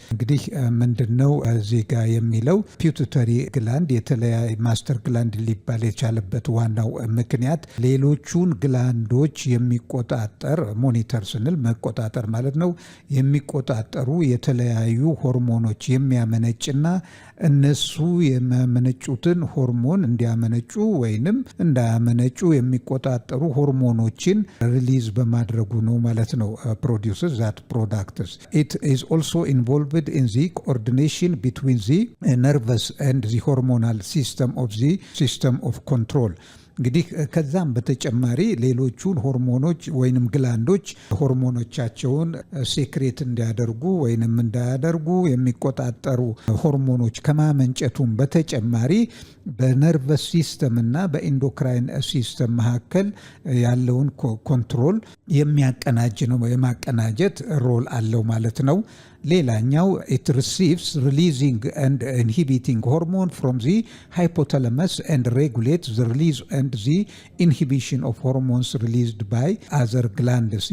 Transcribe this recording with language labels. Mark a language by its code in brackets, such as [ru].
[am] እንግዲህ ምንድነው እዚህ ጋር የሚለው ፒቱተሪ ግላንድ የተለያየ ማስተር ግላንድ ሊባል የቻለበት ዋናው ምክንያት ሌሎቹን ግላንዶች የሚቆጣጠር ሞኒተር ስንል መቆጣጠር ማለት ነው። የሚቆጣጠሩ የተለያዩ ሆርሞኖች የሚያመነጭና እነሱ የሚያመነጩትን ሆርሞን እንዲያመነጩ ወይንም እንዳያመነጩ የሚቆጣጠሩ ሆርሞኖችን ሪሊዝ በማድረጉ ነው ማለት ነው። [en] produces that products. It is also involved in the coordination between the nervous and the hormonal system of the system of control. [am] እንግዲህ ከዛም በተጨማሪ ሌሎቹን ሆርሞኖች ወይንም ግላንዶች ሆርሞኖቻቸውን ሴክሬት እንዲያደርጉ ወይንም እንዳያደርጉ የሚቆጣጠሩ ሆርሞኖች ከማመንጨቱም በተጨማሪ በነርቨስ ሲስተም እና በኢንዶክራይን ሲስተም መካከል ያለውን ኮንትሮል የሚያቀናጅ ነው፣ የማቀናጀት ሮል አለው ማለት ነው። ሌላኛው [en] it receives releasing and inhibiting hormone from the hypothalamus and regulates the release and the inhibition of hormones released by other glands.